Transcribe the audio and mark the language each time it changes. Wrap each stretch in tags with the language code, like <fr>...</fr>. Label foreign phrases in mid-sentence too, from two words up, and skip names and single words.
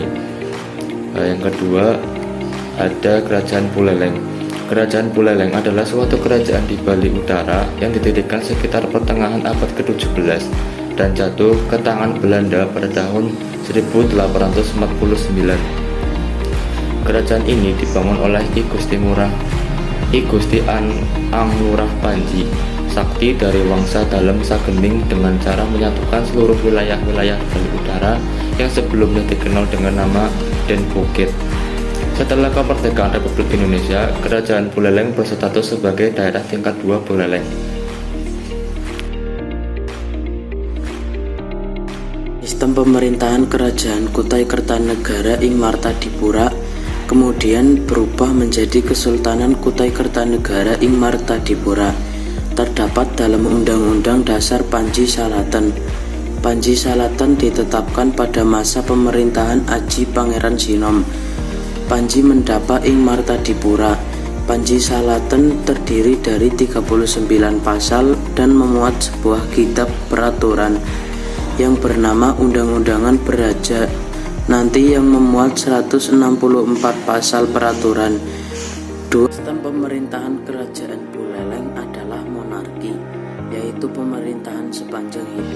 <id>Yang kedua ada Kerajaan Buleleng. Kerajaan Buleleng adalah suatu kerajaan di Bali Utara yang didirikan sekitar pertengahan abad ke-17 dan jatuh ke tangan Belanda pada tahun 1849. Kerajaan ini dibangun oleh I Gusti Anglurah Panji Sakti dari Wangsa Dalem Sagening dengan cara menyatukan seluruh wilayah-wilayah Bali Utara yang sebelumnya dikenal dengan nama Den Bukit. Setelah kemerdekaan Republik Indonesia, Kerajaan Buleleng berstatus sebagai daerah tingkat 2 Buleleng. Sistem pemerintahan Kerajaan Kutai Kertanegara ing Martadipura kemudian berubah menjadi Kesultanan Kutai Kertanegara ing Martadipura. Terdapat dalam Undang-Undang Dasar Panji Salatan. Panji Salatan ditetapkan pada masa pemerintahan Aji Pangeran Sinom. Panji Mendapa ing Martadipura. Panji Salatan terdiri dari 39 pasal dan memuat sebuah kitab peraturan yang bernama Undang-Undangan Beraja nanti yang memuat 164 pasal peraturan. Sistem pemerintahan Kerajaan Buleleng adalah monarki, yaitu pemerintahan sepanjang hidup.</id>